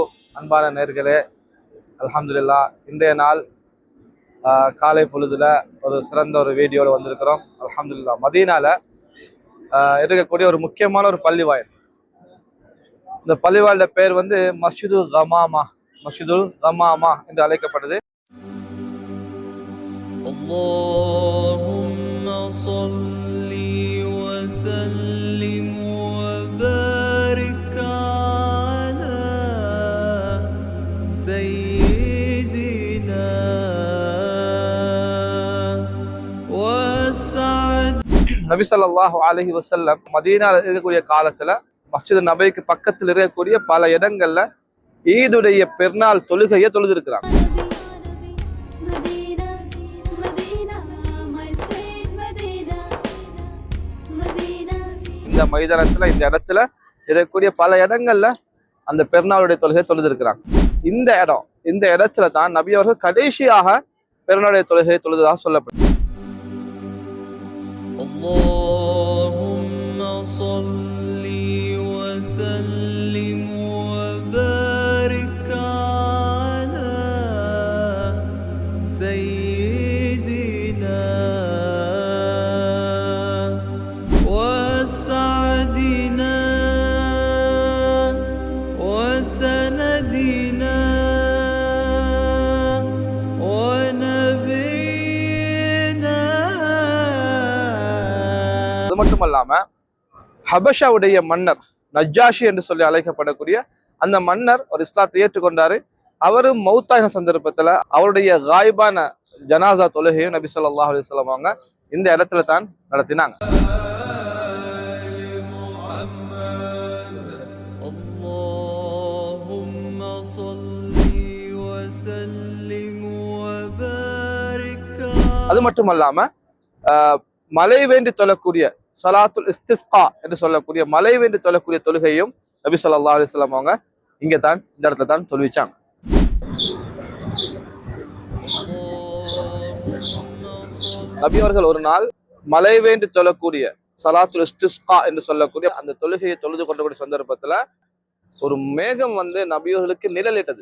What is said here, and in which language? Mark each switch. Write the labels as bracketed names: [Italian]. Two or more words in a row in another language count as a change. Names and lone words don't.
[Tamil] அன்பான நேர்களே, அல்ஹம்துலில்லாஹ் இன்றைய நாள் காலை பொழுதுல ஒரு சிறந்த ஒரு வீடியோவில் வந்திருக்கிறோம். அல்ஹம்துலில்லாஹ் மதீனால இருக்கக்கூடிய ஒரு முக்கியமான ஒரு பள்ளிவாயல். இந்த பள்ளிவாயலோட பேர் வந்து மஸ்ஜிதுல் கமாமா என்று அழைக்கப்படுது. [Arabic] اللهم صل وسلم وبارك على سيدنا وسعد. [Tamil] நபி [Arabic] صلى الله عليه وسلم [Tamil] மதீனால இருக்கக்கூடிய காலத்துல மஸ்ஜித் நபவிக்கு பக்கத்தில் இருக்கக்கூடிய பல இடங்கள்ல ஈதுடைய பெருநாள் தொழுகையை தொழுதிருக்கிறாங்க. இந்த மைதானத்துல இந்த இடத்துல இருக்கக்கூடிய பல இடங்கள்ல அந்த பெருநாளுடைய தொழுகை தொழுதிருக்கிறாங்க. இந்த இடத்துல தான் நபி அவர்கள் கடைசியாக பெருநாளுடைய தொழுகையை தொழுததாக சொல்லப்படும். [Arabic] اللهم صل وسلم وبارك على سيدنا وسعدنا وسندنا ونبينا. [Tamil] அது மட்டும் இல்லாம ஹபஷாவுடைய மன்னர் நஜ்ஜாஷி என்று சொல்லி அழைக்கப்படக்கூடிய அந்த மன்னர் ஒரு இஸ்லாத்தை ஏற்றுக்கொண்டாரு. அவரும் மௌத்தாயின சந்தர்ப்பத்துல அவருடைய காயிபான ஜனாசா தொழுகையும் நபி [Arabic] صلى الله عليه وسلم [Tamil] அவங்க இந்த இடத்துல தான் நடத்தினாங்க. [Arabic] اللهم صل وسلم وبارك. [Tamil] அது மட்டும் இல்லாம மழை வேண்டி தொழக்கூடிய [Arabic] صلاة الاستسقاء [Tamil] என்று சொல்லக்கூடிய மழை வேண்டி தொழக்கூடிய தொழுகையும் நபி [Arabic] صلى الله عليه وسلم [Tamil] அவங்க இந்த இடத்துல தான் தொழுவிச்சாங்க. நபி அவர்கள் ஒரு நாள் மழை வேண்டி தொழக்கூடிய [Arabic] صلاة الاستسقاء [Tamil] என்று சொல்லக்கூடிய அந்த தொழுகையை தொழுது கொண்டக்கூடிய சந்தர்ப்பத்துல ஒரு மேகம் வந்து நபியவர்களுக்கு நிழலிட்டது.